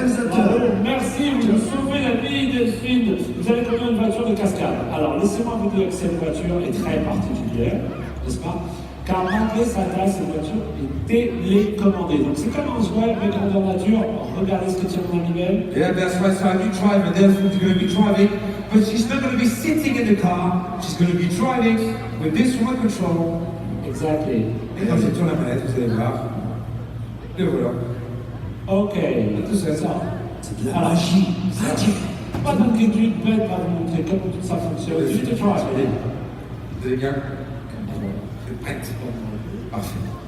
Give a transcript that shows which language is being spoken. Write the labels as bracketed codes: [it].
[fr] Bravo, merci, vous nous sauvez la vie, Delphine. Vous allez conduire une voiture de cascade. Alors, laissez-moi vous dire que cette voiture est très particulière, n'est-ce pas? Car malgré sa taille, cette voiture est télécommandée. Donc c'est comme un jouet avec grandeur nature. Regardez ce que tient mon animal. [en] Yeah, that's right. So our new driver, Delphine's going to be driving, but she's not going to be sitting in the car. She's going to be driving with this remote control. Exactly. [fr] Et quand j'ai tourné la manette, vous allez voir. Et voilà. [en] Ok, [fr] Tout ça. C'est de la magie. Pas d'inquiétude, Ben va vous montrer comment tout ça fonctionne. [en] Juste try. [fr] Vous allez bien? Vous êtes prête? Parfait.